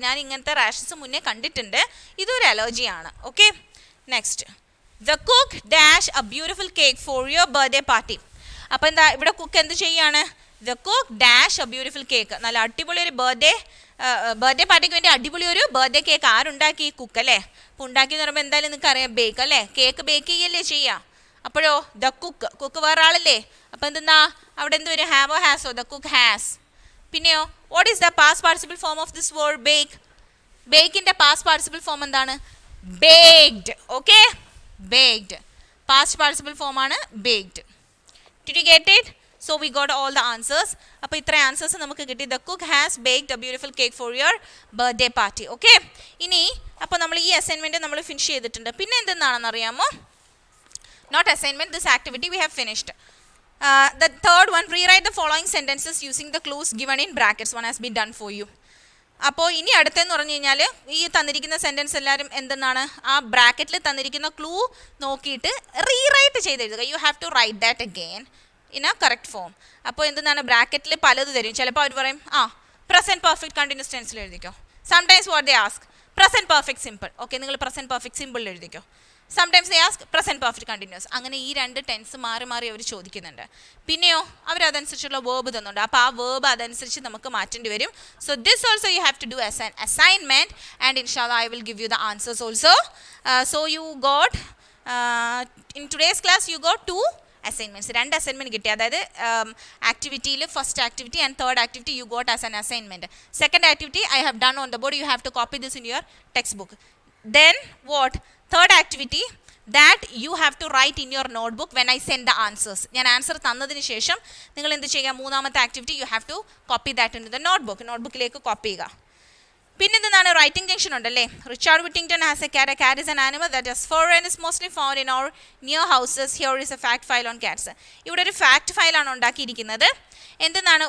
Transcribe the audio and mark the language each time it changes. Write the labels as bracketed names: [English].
[Malayalam] ഞാൻ ഇങ്ങനത്തെ റാഷസ് മുന്നേ കണ്ടിട്ടുണ്ട്. ഇതൊരു അലർജിയാണ്. Okay, next. [English] The cook dash a beautiful cake for your birthday party. [Malayalam] അപ്പോൾ എന്താ ഇവിടെ കുക്ക് എന്ത് ചെയ്യാണ്? [English] The cook dash a beautiful cake. [Malayalam] നല്ല അടിപൊളി ഒരു ബർത്ത്ഡേ പാർട്ടിക്ക് വേണ്ടി അടിപൊളി ഒരു ബർത്ത്ഡേ കേക്ക് ആരുണ്ടാക്കി? കുക്ക് അല്ലേ. അപ്പോൾ ഉണ്ടാക്കി എന്ന് പറയുമ്പോൾ എന്തായാലും നിങ്ങൾക്ക് അറിയാം, ബേക്ക് അല്ലേ. കേക്ക് ബേക്ക് ചെയ്യല്ലേ ചെയ്യുക. അപ്പോഴോ ദ കുക്ക് വേറെ ആളല്ലേ. അപ്പോൾ എന്തെന്നാ അവിടെ എന്ത് വരും? ഹാവോ ഹാസോ? [English] The cook has. പിന്നെയോ what is the past participle form of this word bake? [Malayalam] ബേക്കിൻ്റെ past participle form എന്താണ്? [English] Baked. Okay, baked. Past participle form ആണ് baked. Did you get it? So we got all the answers. [Malayalam] അപ്പോൾ ഇത്ര answers നമുക്ക് കിട്ടി. [English] The cook has baked a beautiful cake for your birthday party. [Malayalam] Okay, ഇനി അപ്പോൾ നമ്മൾ ഈ അസൈൻമെൻറ്റ് നമ്മൾ ഫിനിഷ് ചെയ്തിട്ടുണ്ട്. പിന്നെ എന്തെന്നാണെന്ന് അറിയാമോ? [English] Note assignment, this activity we have finished. The third one, rewrite the following sentences using the clues given in brackets. One has been done for you. [Malayalam] അപ്പോൾ ഇനി അടുത്തെന്ന് പറഞ്ഞു കഴിഞ്ഞാൽ ഈ തന്നിരിക്കുന്ന സെൻറ്റൻസ് എല്ലാവരും എന്തെന്നാണ് ആ ബ്രാക്കറ്റിൽ തന്നിരിക്കുന്ന ക്ലൂ നോക്കിയിട്ട് rewrite ചെയ്തെഴുതുക. [English] You have to write that again in a correct form. [Malayalam] അപ്പോൾ എന്തെന്നാണ് ബ്രാക്കറ്റിൽ പലത് തരും. ചിലപ്പോൾ അവർ പറയും പ്രസൻറ്റ് പെർഫെക്റ്റ് കണ്ടിന്യൂസ് ടെൻസിൽ എഴുതിക്കോ. [English] Sometimes what they ask present perfect simple. [Malayalam] Okay, നിങ്ങൾ പ്രസൻറ്റ് പെർഫെക്റ്റ് സിമ്പിളിൽ എഴുതിക്കോ. [English] Sometimes they ask present perfect continuous. [Malayalam] അങ്ങനെ ഈ രണ്ട് ടെൻസ് മാറി അവർ ചോദിക്കുന്നുണ്ട്. പിന്നെയോ അവരതനുസരിച്ചുള്ള വേർബ് തന്നുണ്ട്. അപ്പോൾ ആ വേർബ് അതനുസരിച്ച് നമുക്ക് മാറ്റേണ്ടി വരും. [English] So this also you have to do as an assignment and ഇൻഷാല്ലാ I will give you the answers also. So you got in today's class you got 2 assignments. [Malayalam] 2 assignment കിട്ടി. [English] അതായത് ആക്ടിവിറ്റിയിൽ first activity and third activity you got as an assignment. Second activity I have done on the board. You have to copy this in your text book. Then what? Third activity that you have to write in your notebook when I send the answers. [Malayalam] ഞാൻ answer തന്നതിന് ശേഷം നിങ്ങൾ എന്ത് ചെയ്യുക? മൂന്നാമത്തെ activity [English] You have to copy that in the notebook. [Malayalam] നോട്ട്ബുക്കിലേക്ക് copy ചെയ്യുക. പിന്നെ എന്താണ് റൈറ്റിംഗ് ജംഗ്ഷൻ ഉണ്ടല്ലേ. [English] Richard Whittington has a cat. Cat is an animal that is for and is mostly found in our near houses. Here is a fact file on cats. [Malayalam] ഇവിടെ ഒരു fact ഫയലാണ് ഉണ്ടാക്കിയിരിക്കുന്നത്. എന്താണ്?